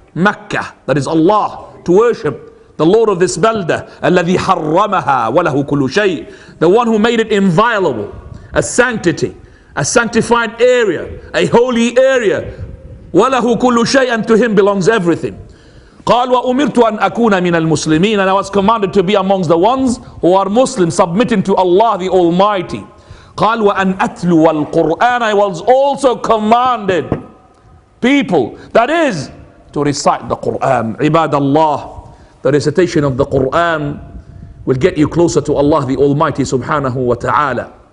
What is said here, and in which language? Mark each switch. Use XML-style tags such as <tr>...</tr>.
<en>Makkah, that is Allah. To worship the Lord of this balda.</en> <ar>الذي حرمها وله كل شيء.</ar> <en>The one who made it inviolable. A sanctity. A sanctified area. A holy area.</en> <ar>وله كل شيء,</ar> <en>and to him belongs everything.</en> <ar>قال وأمرت أن أكون من المسلمين.</ar> <en>And I was commanded to be amongst the ones who are Muslims, submitting to Allah the Almighty.</en> <ar>قال وأن أتلو القرآن.</ar> <en>I was also commanded, people, that is, to recite the Qur'an. Ibad Allah, the recitation of the Qur'an will get you closer to Allah the Almighty subhanahu wa ta'ala.</en>